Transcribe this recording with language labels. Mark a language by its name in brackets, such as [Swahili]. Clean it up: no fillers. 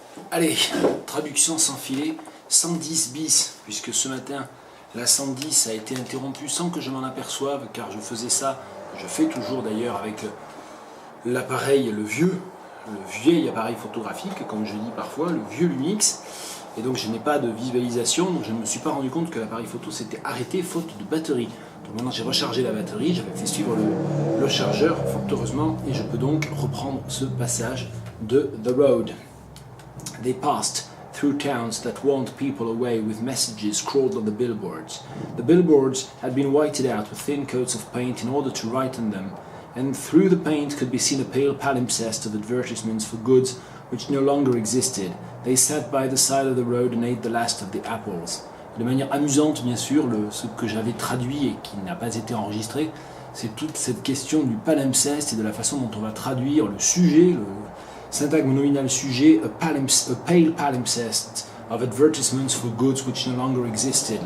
[French] Allez, traduction sans filet, 110 bis, puisque ce matin, la 110 a été interrompue sans que je m'en aperçoive, car je faisais ça, je fais toujours d'ailleurs avec l'appareil, le vieil appareil photographique, comme je dis parfois, le vieux Lumix, et donc je n'ai pas de visualisation, donc je ne me suis pas rendu compte que l'appareil photo s'était arrêté faute de batterie. Donc maintenant j'ai rechargé la batterie, j'avais fait suivre le chargeur, fort heureusement, et je peux donc reprendre ce passage de The Road. [English] They passed through towns that warned people away with messages scrawled on the billboards. The billboards had been whited out with thin coats of paint in order to write on them, and through the paint could be seen a pale palimpsest of advertisements for goods which no longer existed. They sat by the side of the road and ate the last of the apples. [French] De manière amusante, bien sûr, ce que j'avais traduit et qui n'a pas été enregistré, c'est toute cette question du palimpseste et de la façon dont on va traduire le sujet, le syntagme nominal sujet, [English] a pale palimpsest of advertisements for goods which no longer existed.